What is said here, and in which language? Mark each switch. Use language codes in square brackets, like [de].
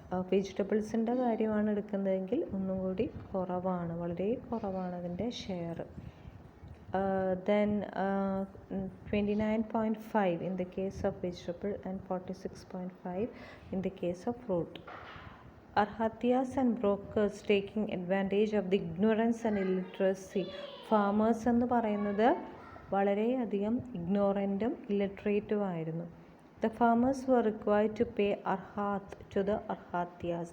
[ml] വെജിറ്റബിൾസിൻ്റെ കാര്യമാണ് എടുക്കുന്നതെങ്കിൽ ഒന്നും കൂടി കുറവാണ്, വളരെ കുറവാണ് അതിൻ്റെ share. [en] Then 29.5 in the case of vegetable and 46.5 in the case of fruit. Arhatiyas and brokers taking advantage of the ignorance and illiteracy. [ml] Farmers എന്ന് പറയുന്നത് വളരെയധികം ഇഗ്നോറൻറ്റും ഇല്ലട്രേറ്റും ആയിരുന്നു. [en] The farmers were required to pay arhat to the arhatiyas.